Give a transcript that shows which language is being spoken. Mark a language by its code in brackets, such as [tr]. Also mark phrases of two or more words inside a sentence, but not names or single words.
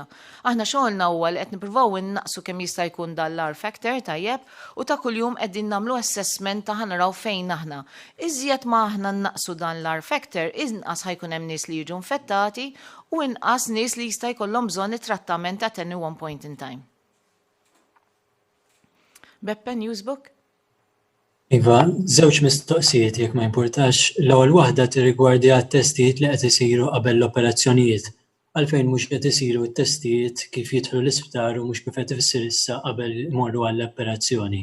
[mt] Aħna xogħolna huwa li qed nippruvaw innaqsu kemm jista' jkun dan l- [en] R factor [mt] tajjeb u ta' kuljum qegħdin nagħmlu assessment ta' naraw fejn aħna. Iżjed ma aħna naqsu dan l- [en] R factor, [mt] inqas ħajkun hemm nies li jiġu infettati u inqas nies li jista' jkollhom bżonn it-trattament [en] at any one point in time. [mt] Beppe, Newsbook? Iva, żewġ mistoqsijiet jekk ma jimpurtax, l-ewwel waħda tirrigwardja t-testijiet li qed isiru qabel l-operazzjonijiet. għalfejn mhux qed isiru t-testijiet kif jidħlu l-isptar u mhux kif qed ifissir issa qabel imorru għall-operazzjoni.